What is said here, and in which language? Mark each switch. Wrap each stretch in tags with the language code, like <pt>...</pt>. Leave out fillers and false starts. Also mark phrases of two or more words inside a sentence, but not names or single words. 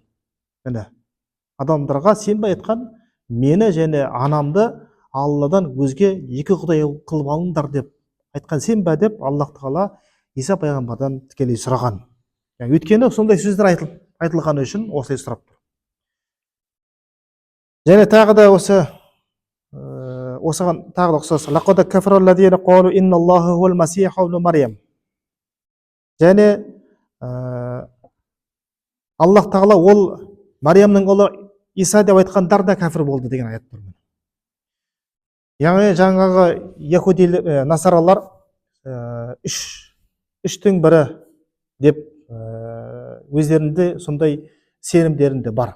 <kk>Міне, адамдарға сен бе айтқан мені және анамды Алладан өзге екі құдай қылып алыңдар деп айтқан сен бе деп Аллах Тағала Иса пайғамбардан тікелей сұраған. Өйткені сондай сөздер айтылғаны үшін осылай сұрап тұр. Және тағы да осыған тағы да ұқсас:</kk> <ar>لقد كفر الذين قالوا إن الله هو المسيح ابن مريم,</ar> <kk>және Аллах Тағала ол Мариямның ұлы Иса деп айтқандар да кәфір болды деген аят бар. Яғни жаңағы яхуди насаралар үштің бірі деп өздерінде сондай сенімдерінде бар.</kk>